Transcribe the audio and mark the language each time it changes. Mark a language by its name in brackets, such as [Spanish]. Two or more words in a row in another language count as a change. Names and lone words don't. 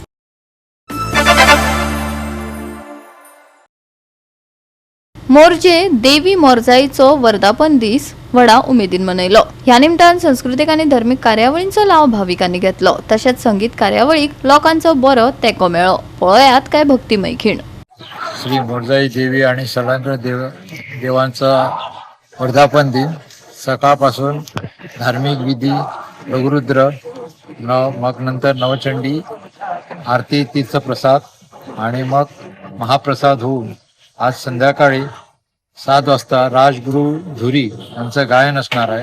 [Konkani] मोरजे देवी मोरजाईचो वर्धापन दीस व्हडा उमेदीन मनयलो. ह्या निमतान सांस्कृतिक आनी धर्मीक कार्यावळींचो लाव भाविकांनी घेतलो. तशेंच संगीत कार्यावळीक लोकांचो बरो तेंको मेळ्ळो. पळयात काय भक्तिमय खीण. [Marathi] श्री मोरजाई देवी आणि सलंग्र देवांचा वर्धापन दिन सकाळपासून धार्मिक विधी, लघुरुद्र, मग नंतर नवचंडी आरती, तीर्थप्रसाद आणि मग महाप्रसाद होऊन आज संध्याकाळी 7 वाजता राजगुरू धुरी यांचं गायन असणार आहे.